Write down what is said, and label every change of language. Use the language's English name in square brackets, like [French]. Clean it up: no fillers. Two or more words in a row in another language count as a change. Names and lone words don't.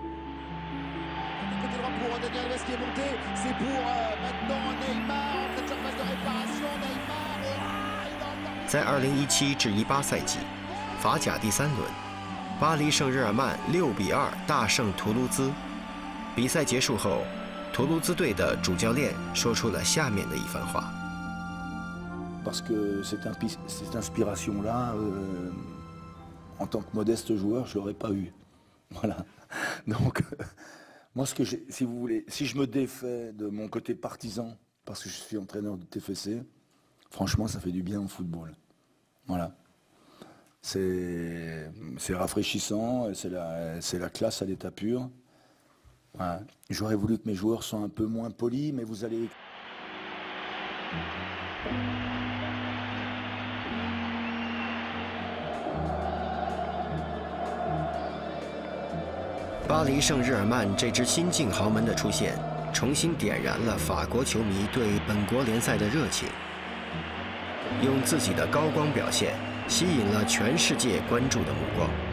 [Chinese] 在2017至18赛季，法甲第3轮，巴黎圣日耳曼6-2大胜图卢兹。比赛结束后，图卢兹队的主教练说出了下面的一番话。 [French] Parce que cette inspiration-là, en tant que modeste joueur, je l'aurais pas eu. Voilà. Donc, moi, si vous voulez, si je me défais de mon côté partisan, parce que je suis entraîneur de TFC, franchement, ça fait du bien au football. Voilà. C'est rafraîchissant, c'est la classe à l'état pur. Voilà. J'aurais voulu que mes joueurs soient un peu moins polis, mais vous allez... [Chinese] 巴黎圣日耳曼这支新晋豪门的出现，重新点燃了法国球迷对本国联赛的热情，用自己的高光表现吸引了全世界关注的目光。